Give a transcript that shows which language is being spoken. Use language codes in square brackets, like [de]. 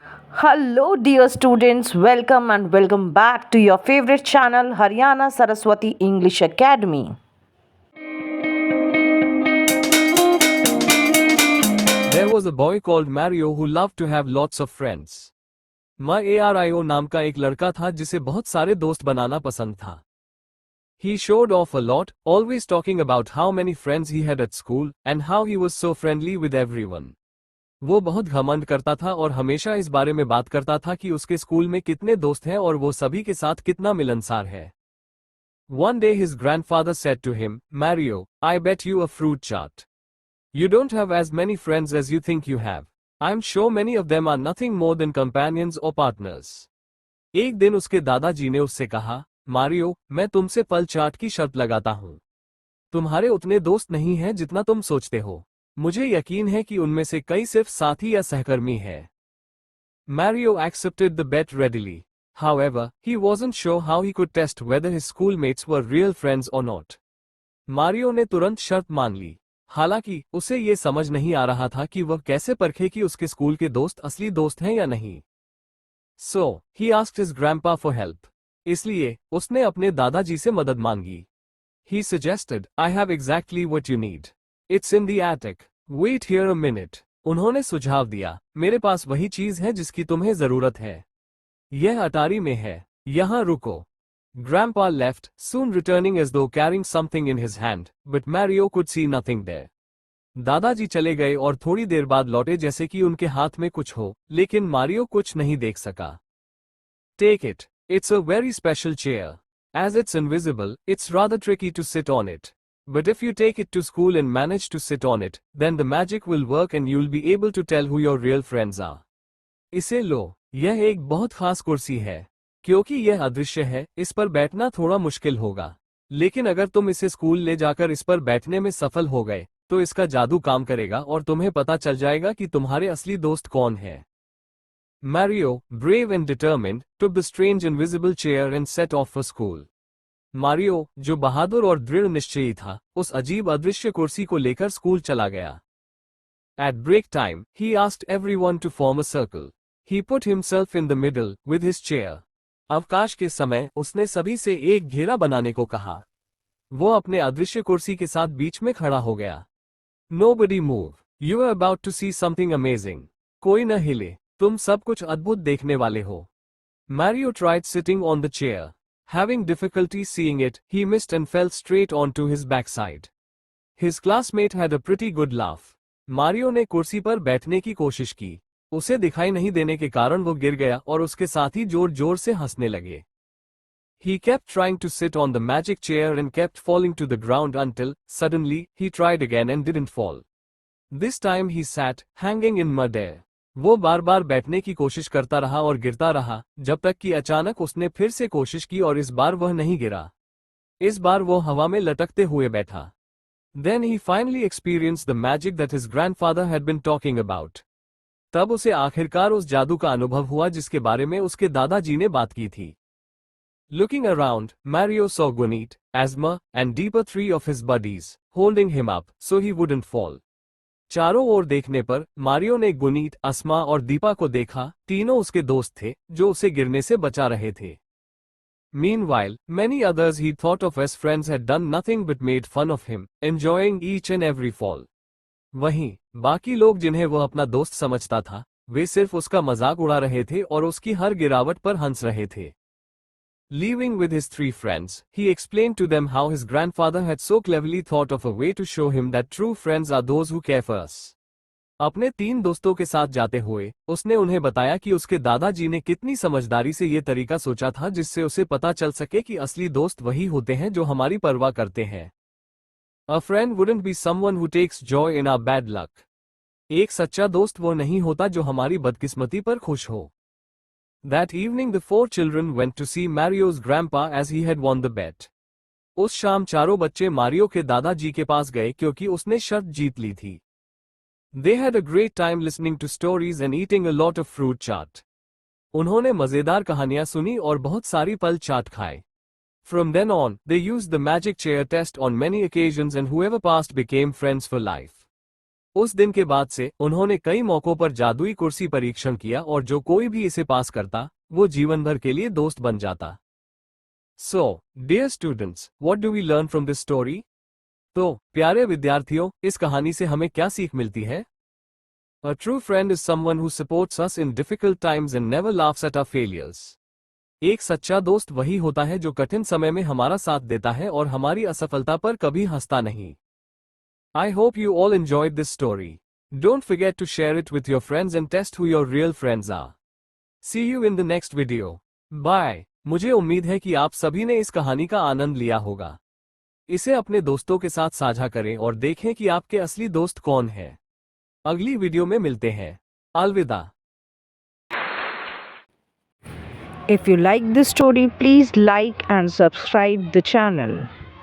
[en] Hello, dear students. Welcome and welcome back to your favorite channel, Haryana Saraswati English Academy. There was a boy called Mario who loved to have lots of friends. [hi] Mario नाम का एक लड़का था जिसे बहुत सारे दोस्त बनाना पसंद था. [en] He showed off a lot, always talking about how many friends he had at school and how he was so friendly with everyone. [hi] वो बहुत घमंड करता था और हमेशा इस बारे में बात करता था कि उसके स्कूल में कितने दोस्त हैं और वो सभी के साथ कितना मिलनसार है. [en] One day his grandfather said to him, Mario, I bet you a fruit chart. You don't have as many friends as you think you have. I'm sure many of them are nothing more than companions or partners. [hi] एक दिन उसके दादाजी ने उससे कहा, Mario, मैं तुमसे पल चाट की शर्त लगाता हूं. तुम्हारे उतने दोस्त नहीं हैं जितना तुम सोचते हो. मुझे यकीन है कि उनमें से कई सिर्फ साथी या सहकर्मी हैं. [en] Mario accepted the bet readily. However, he wasn't sure how he could test whether his schoolmates were real friends or not. [hi] Mario ने तुरंत शर्त मान ली. हालांकि उसे ये समझ नहीं आ रहा था कि वह कैसे परखे कि उसके स्कूल के दोस्त असली दोस्त हैं या नहीं. [en] So, he asked his grandpa for help. [hi] इसलिए उसने अपने दादाजी से मदद मांगी. [en] He suggested, I have exactly what you need. It's in the attic. Wait here a minute. [hi] उन्होंने सुझाव दिया, मेरे पास वही चीज है जिसकी तुम्हें जरूरत है. यह अटारी में है. यहां रुको. [en] Grandpa left, soon returning as though carrying something in his hand, but Mario could see nothing there. [hi] दादाजी चले गए और थोड़ी देर बाद लौटे जैसे कि उनके हाथ में कुछ हो, लेकिन मारियो कुछ नहीं देख सका. [en] Take it. It's a very special chair. As it's invisible, it's rather tricky to sit on it. But if you take it to school and manage to sit on it, then the magic will work and you'll be able to tell who your real friends are. [hi] इसे लो. यह एक बहुत खास कुर्सी है. क्योंकि यह अदृश्य है, इस पर बैठना थोड़ा मुश्किल होगा. लेकिन अगर तुम इसे स्कूल ले जाकर इस पर बैठने में सफल हो गए, तो इसका जादू काम करेगा और तुम्हें पता चल जाएगा कि तुम्हारे असली दोस्त कौन हैं. [en] Mario, brave and determined, took the strange invisible chair and set off for school. [hi] Mario, जो बहादुर और दृढ़ निश्चयी था, उस अजीब अदृश्य कुर्सी को लेकर स्कूल चला गया. [en] At break time, he asked everyone to form a circle. He put himself in the middle, with his chair. [hi] अवकाश के समय उसने सभी से एक घेरा बनाने को कहा. वो अपने अदृश्य कुर्सी के साथ बीच में खड़ा हो गया. [en] Nobody move. You are about to see something amazing. [hi] कोई न हिले. तुम सब कुछ अद्भुत देखने वाले हो. [en] Mario tried sitting on the chair. Having difficulty seeing it, he missed and fell straight onto his backside. His classmate had a pretty good laugh. [hi] Mario ने कुर्सी पर बैठने की कोशिश की. उसे दिखाई नहीं देने के कारण वो गिर गया और उसके साथी जोर जोर से हंसने लगे. [en] He kept trying to sit on the magic chair and kept falling to the ground until, suddenly, he tried again and didn't fall. This time he sat, hanging in midair. [hi] वो बार बार बैठने की कोशिश करता रहा और गिरता रहा, जब तक कि अचानक उसने फिर से कोशिश की और इस बार वह नहीं गिरा. इस बार वो हवा में लटकते हुए बैठा. [en] Then he finally experienced the magic that his grandfather had been talking about. [hi] तब उसे आखिरकार उस जादू का अनुभव हुआ जिसके बारे में उसके दादाजी ने बात की थी. [en] Looking around, Mario saw Gunit, Asma, and Deepa, three of his buddies, holding him up, so he wouldn't fall. [hi] चारों ओर देखने पर, मारियो ने गुनीत, अस्मा और दीपा को देखा, तीनों उसके दोस्त थे, जो उसे गिरने से बचा रहे थे. [en] Meanwhile, many others he thought of as friends had done nothing but made fun of him, enjoying each and every fall. [hi] वहीं बाकी लोग जिन्हें वह अपना दोस्त समझता था, वे सिर्फ उसका मजाक उड़ा रहे थे और उसकी हर गिरावट पर हंस रहे थे. [en] Leaving with his three friends, he explained to them how his grandfather had so cleverly thought of a way to show him that true friends are those who care for us. [hi] अपने तीन दोस्तों के साथ जाते हुए, उसने उन्हें बताया कि उसके दादाजी ने कितनी समझदारी से ये तरीका सोचा था जिससे उसे पता चल सके कि असली दोस्त वही होते हैं जो हमारी परवाह करते हैं. [en] A friend wouldn't be someone who takes joy in our bad luck. [hi] एक सच्चा दोस्त वो नहीं होता जो हमारी बदकिस्मती पर खुश हो. [en] That evening the four children went to see Mario's grandpa as he had won the bet. [hi] उस शाम चारों बच्चे मारियो के दादाजी के पास गए क्योंकि उसने शर्त जीत ली थी. [en] They had a great time listening to stories and eating a lot of fruit chaat. [hi] उन्होंने मजेदार कहानियां सुनी और बहुत सारी फल चाट खाए. [en] From then on, they used the magic chair test on many occasions and whoever passed became friends for life. [hi] उस दिन के बाद से उन्होंने कई मौकों पर जादुई कुर्सी परीक्षण किया और जो कोई भी इसे पास करता, वो जीवन भर के लिए दोस्त बन जाता. [en] So, dear students, what do we learn from this story? [hi] तो, प्यारे विद्यार्थियों, इस कहानी से हमें क्या सीख मिलती है? [en] A true friend is someone who supports us in difficult times and never laughs at our failures. [hi] एक सच्चा दोस्त वही होता है जो कठिन समय में हमारा साथ देता है और हमारी असफलता पर कभी हंसता नहीं. [en] I hope you all enjoyed this story. Don't forget to share it with your friends and test who your real friends are. See you in the next video. Bye. [hi] मुझे उम्मीद है कि आप सभी ने इस कहानी का आनंद लिया होगा. इसे अपने दोस्तों के साथ साझा करें और देखें कि आपके असली दोस्त कौन है. अगली वीडियो में मिलते हैं. अलविदा. [en] If you like this story, please like and subscribe the channel.